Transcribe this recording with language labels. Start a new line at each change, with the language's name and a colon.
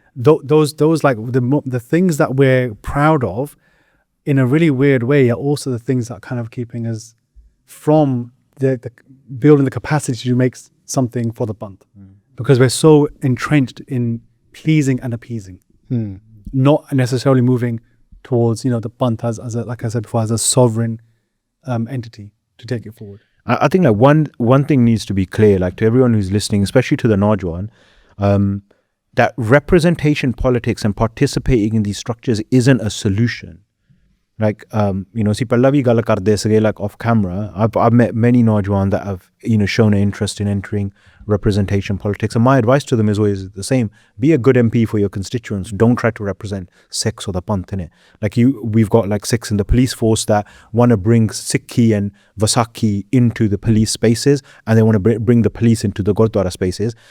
English: Those the things that we're proud of in a really weird way are also the things that are kind of keeping us from the building the capacity to make something for the Panth, because we're so entrenched in pleasing and appeasing, not necessarily moving towards the Panth as a, like I said before, as a sovereign entity to take it forward. I think one thing needs to be clear, to everyone who's listening, especially to the Najwan, that representation politics and participating in these structures isn't a solution.
Punjabi: See, ਪਹਿਲਾਂ ਵੀ ਗੱਲ ਕਰਦੇ ਸੀਗੇ
English: off camera. I've met many Najwan that have shown an interest in entering representation politics, and my advice to them is always the same: be a good MP for your constituents. Don't try to represent Sikhs or the Panth in it. We've got Sikhs in the police force that want to bring Sikhi and Vasakhi into the police spaces, and they want to bring the police into the Gurdwara spaces.